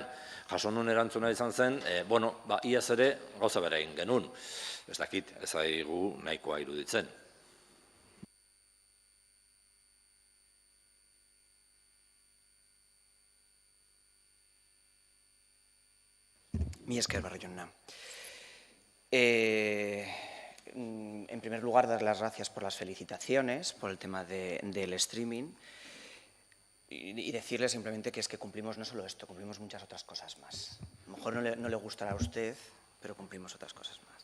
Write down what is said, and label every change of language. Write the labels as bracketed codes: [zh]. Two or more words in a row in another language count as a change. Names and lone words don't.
[eu] Jaso nun erantzuna izan zen, bueno, iaz ere gauza bera egin genuen. Ez dakit, ez zaigu nahikoa iruditzen. Mi esker, Barrio jauna. [es] En primer lugar, dar las gracias por las felicitaciones, por el tema del streaming. Y decirle simplemente que es que cumplimos no solo esto, cumplimos muchas otras cosas más. A lo mejor no le gustará a usted, pero cumplimos otras cosas más.